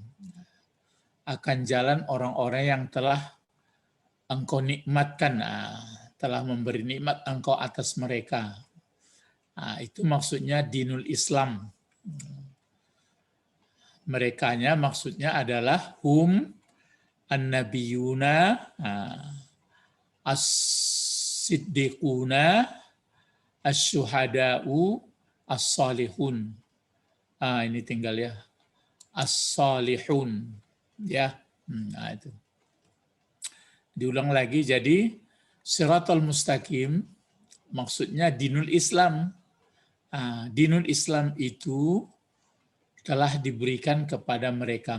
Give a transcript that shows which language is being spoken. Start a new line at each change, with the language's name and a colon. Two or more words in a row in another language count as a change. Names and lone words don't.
Indonesian: Akan jalan orang-orang yang telah engkau nikmatkan, telah memberi nikmat engkau atas mereka. Itu maksudnya
Arabic: dinul Islam.
Indonesian: Merekanya maksudnya adalah
Arabic: hum an-nabiyuna as-siddiquna as-syuhada'u as-salihun.
Indonesian: Ini tinggal ya. As-salihun. Ya, itu. Diulang lagi, jadi
Arabic: Shiratal Mustaqim
Indonesian: maksudnya
Arabic: dinul Islam. Dinul Islam
Indonesian: itu telah diberikan kepada mereka.